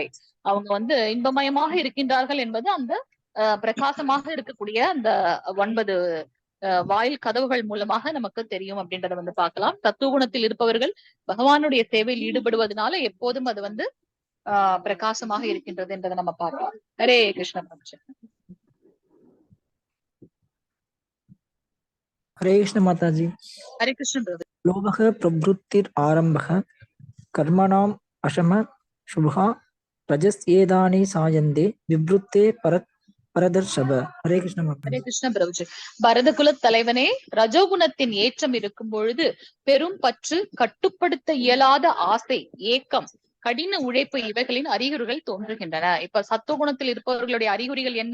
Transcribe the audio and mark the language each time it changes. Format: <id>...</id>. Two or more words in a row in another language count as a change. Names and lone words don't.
<ta>அவங்க வந்து இன்பமயமாக இருக்கின்றார்கள் என்பது அந்த பிரகாசமாக இருக்கக்கூடிய அந்த 9 வாயில் கதவுகள் மூலமாக நமக்கு தெரியும் அப்படின்றத வந்து பார்க்கலாம். சத்துவகுணத்தில் இருப்பவர்கள் பகவானுடைய சேவையில் ஈடுபடுவதனால எப்போதும் அது வந்து பிரகாசமாக இருக்கின்றது என்றதை நம்ம பார்க்கலாம். ஹரே கிருஷ்ண.</ta> <hi>हरे कृष्ण माता जी। हरे कृष्ण ब्रदर।</hi> <sa>लोभः प्रवृत्तिर् आरम्भः कर्मणाम् अशम शुभः रजस्येदानि सायन्ते विवृत्ते பரதர்ஷப.</sa> <ta>ஹரே கிருஷ்ண மாதா. ஹரே கிருஷ்ண பிரபுஜி. பரதகுல தலைவனே, ரஜோகுணத்தின் ஏற்றம் இருக்கும் பொழுது பெரும் பற்று, கட்டுப்படுத்த இயலாத ஆசை, ஏக்கம், கடின உழைப்பு இவைகளின் அறிகுறிகள் தோன்றுகின்றன. இப்ப சத்துவகுணத்தில் இருப்பவர்களுடைய அறிகுறிகள் என்ன?</ta>